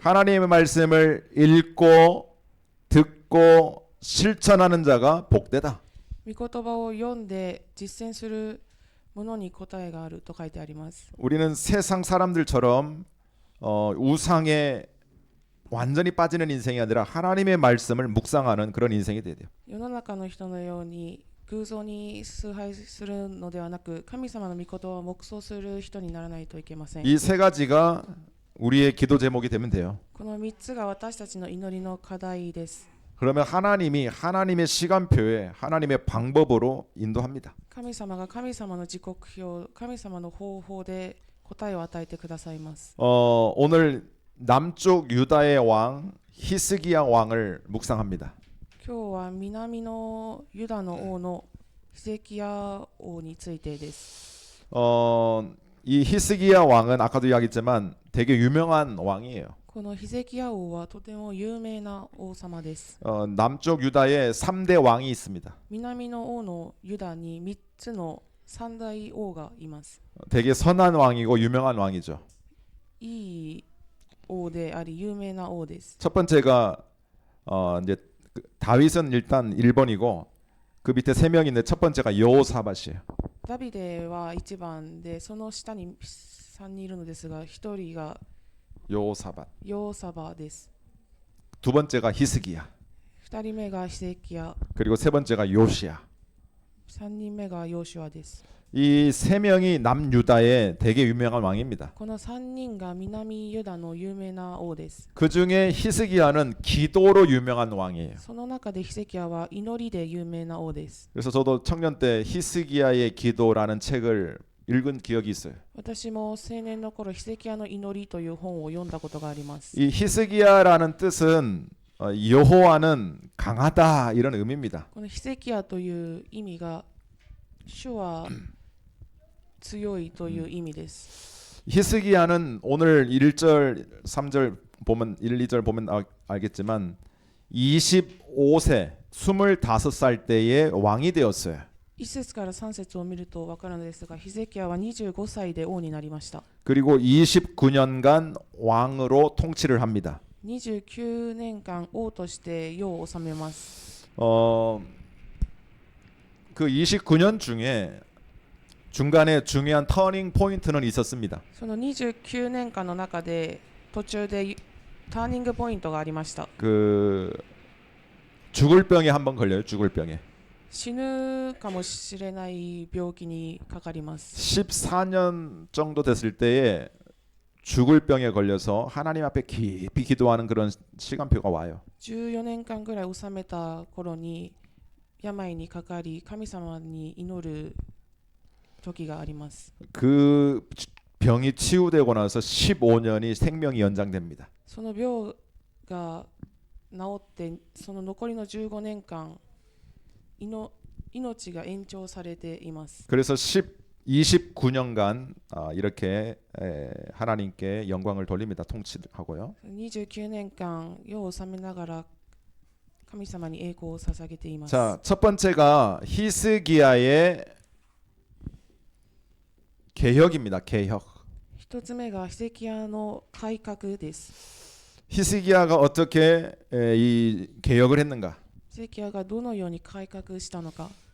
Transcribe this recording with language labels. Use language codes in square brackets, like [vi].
[ko] 하나님의 말씀을 읽고 듣고 실천하는 자가 복되다. [ja] 御言葉を読んで実践する者に答えがあると書いてあります。 [ko] 우리는 세상 사람들처럼 우상에 완전히 빠지는 인생이 아니라 하나님의 말씀을 묵상하는 그런 인생이 돼야 돼요. [ja] 世の中の人のように偶像に崇拝するのではなく、神様の御言葉を黙想する人にならないといけません。 [ko] 이 세 가지가 우리의 기도 제목이 되면 돼요. [ja] この3つが私たちの祈りの課題です。 [ko] 그러면 하나님이 하나님의 시간표에 하나님의 방법으로 인도합니다. [ja] 神様が神様の時刻表、神様の方法で答えを与えてくださいます。 [ko] 오늘 남쪽 유다의 왕 히스기야 왕을 묵상합니다. [ja] 今日は南のユダの王のヒゼキヤ王についてです。 [ko] 이 히스기야 왕은 아까도 이야기했지만 되게 유명한 왕이에요. [ja] このヒゼキヤ王はとても有名な王様です。 [ko] 남쪽 유다에 3대 왕이 있습니다. [ja] 南の王のユダに3つの三大王がいます。 [ko] 되게 선한 왕이고 유명한 왕이죠. [ja] いい王であり有名な王です。 [ko] 첫 번째가 이제 다윗은 일단 1번이고 그 밑에 3명인데 첫 번째가 여호사밧이에요. [ja] ダビデは1番で、その下に3人いるのですが、1人が [ko] 여호사밧. [ja] ヨーサバです。 [ko] 두 번째가 히스기야. [ja] 2人目がヒゼキヤ、 [ko] 그리고 세 번째가 요시야. [ja] 3人目がヨーシュアです。 [ko] 이 3명이 남유다의 되게 유명한 왕입니다. [ja] この3人が南ユダの有名な王です。 [ko] 그 중에 히스기야는 기도로 유명한 왕이에요. [ja] その中でヒゼキヤは祈りで有名な王です。 [ko] 그래서 저도 청년 때 히스기야의 기도라는 책을 읽은 기억이 있어요. [ja] 私も青年の頃、ヒゼキヤの祈りという本を読んだことがあります。 [ko] 이 히스기야라는 뜻은 여호와는 강하다 이런 의미입니다. [ja] このヒゼキヤという意味が、主は強いという意味です。 [ko] 히스기야는 오늘 1절, 3절 보면 1, 2절 보면 알겠지만 25세, 25살 때에 왕이 되었어요. [ja] 1節から3節を見ると分かるのですが、ヒゼキヤは25歳で王になりました。 [ko] 그리고 29년간 왕으로 통치를 합니다. [ja] 29年間王として世を治めます。 [ko] 그 29년 중에 중간에 중요한 터닝 포인트는 있었습니다. その29年間の中で途中でターニングポイントがありました。 그 죽을 병에 한번 걸려요. 죽을 병에. [ja] 死ぬかもしれない病気にかかります。 [ko] 14년 정도 됐을 때에 죽을 병에 걸려서 하나님 앞에 깊이 기도하는 그런 시간표가 와요. [ja] 14年間ぐらい治めた頃に病にかかり神様に祈る時があります。 [ko] 그 병이 치유되고 나서 15년이 생명이 연장됩니다. [ja] その病が治ってその残りの15年間命が延長されています。 [ko] 그래서 29년간 이렇게 하나님께 영광을 돌립니다. 통치하고요. [ja] 29年間世を治めながら神様に栄光を捧げています。 [ko] 자, 첫 번째가 히스기야의 개혁입니다. 개혁. [ja] 一つ目がヒゼキヤの改革です。 [ko] 히스기야가 어떻게 이 개혁을 했는가? [ja] ヒゼキヤがどのように改革したのか。